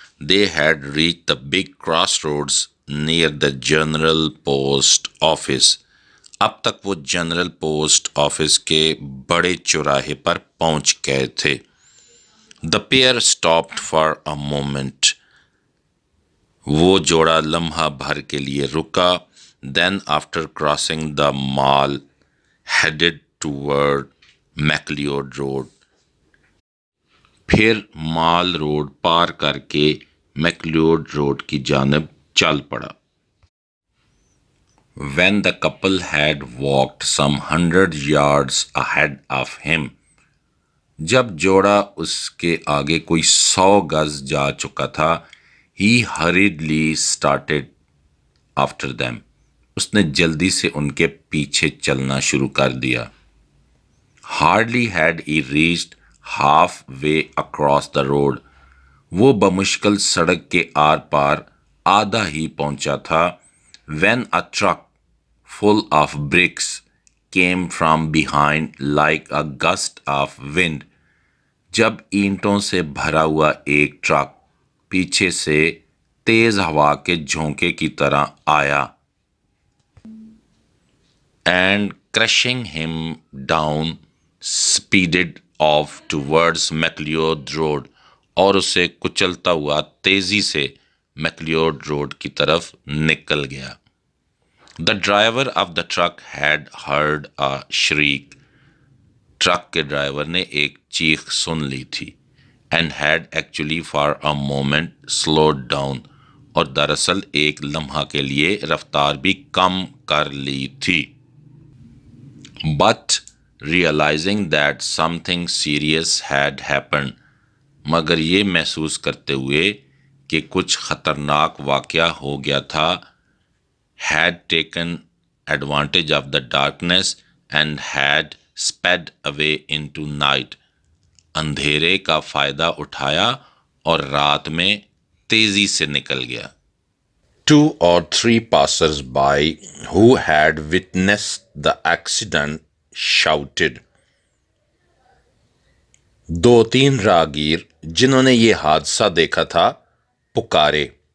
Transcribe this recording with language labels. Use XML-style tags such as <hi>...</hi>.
<en>They had reached the big crossroads near the General Post Office.</en> <ur>اب تک وہ general post office کے بڑے چوراہے پر پہنچ گئے تھے.</ur> <en>The pair stopped for a moment.</en> <ur>وہ جوڑا لمحہ بھر کے لیے رکا.</ur> <en>Then after crossing the mall, headed toward McLeod Road.</en> <ur>پھر مال روڈ پار کر کے میکلیوڈ روڈ کی جانب چل پڑا.</ur> <en>When the couple had walked some 100 yards ahead of him,</en> <ur>جب جوڑا اس کے آگے کوئی 100 گز جا چکا تھا,</ur> <en>he hurriedly started after them.</en> <ur>اس نے جلدی سے ان کے پیچھے چلنا شروع کر دیا.</ur> <en>Hardly had he reached half way across the road.</en> <ur>وہ بمشکل سڑک کے آر پار آدھا ہی پہنچا تھا.</ur> <en>When a truck full of bricks came from behind like a gust of wind.</en> <ur>جب اینٹوں سے بھرا ہوا ایک ٹرک پیچھے سے تیز ہوا کے جھونکے کی طرح آیا.</ur> <en>And crushing him down, speeded off towards McLeod Road.</en> <ur>اور اسے کچلتا ہوا تیزی سے میکلیوڈ روڈ کی طرف نکل گیا.</ur> <en>The driver of the truck had heard a shriek.</en> <ur>Truck کے ڈرائیور نے ایک چیخ سن لی تھی.</ur> <en>And had actually for a moment slowed down.</en> <ur>اور دراصل ایک لمحہ کے لیے رفتار بھی کم کر لی تھی.</ur> <en>But realizing that something serious had happened.</en> <ur>مگر یہ محسوس کرتے ہوئے کہ کچھ خطرناک واقعہ ہو گیا تھا,</ur> <en>had taken advantage of the darkness and had sped away into night.</en> <ur>اندھیرے کا فائدہ اٹھایا اور رات میں تیزی سے نکل گیا.</ur> <en>2 or 3 passers-by who had witnessed the accident shouted.</en> <ur>2-3 راہگیر جنہوں نے یہ حادثہ دیکھا تھا پکارے.</ur>